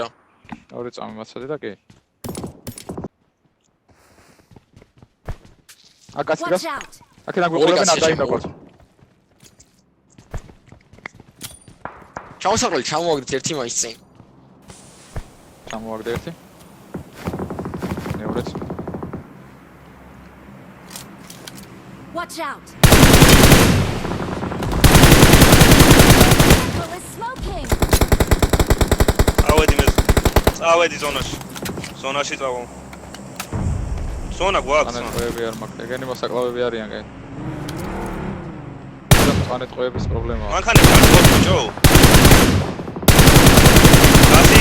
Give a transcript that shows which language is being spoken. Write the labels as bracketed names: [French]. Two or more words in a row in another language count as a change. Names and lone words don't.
[Georgian] ორი წამი მაცადე და კი. აკაცი გას. [English] Watch out! [Georgian] აქედან გვიყურებენ არ დაინდაკოთ. ჩამოსაყრელი ჩამოვაგდეთ ერთი მაინც წინ. ჩამოვაგდე ერთი. მეორეც. [English] Watch out! Vehicle is smoking! [Georgian] წავედი ზონაში წავალ. ზონა გვაქვს. ანეტყოები არ მაქვს. ეგენი მოსაკლავები არიან კაი. ანეტყოების პრობლემაა. მანქანები არ გვაქვს ბიჭო. გასი.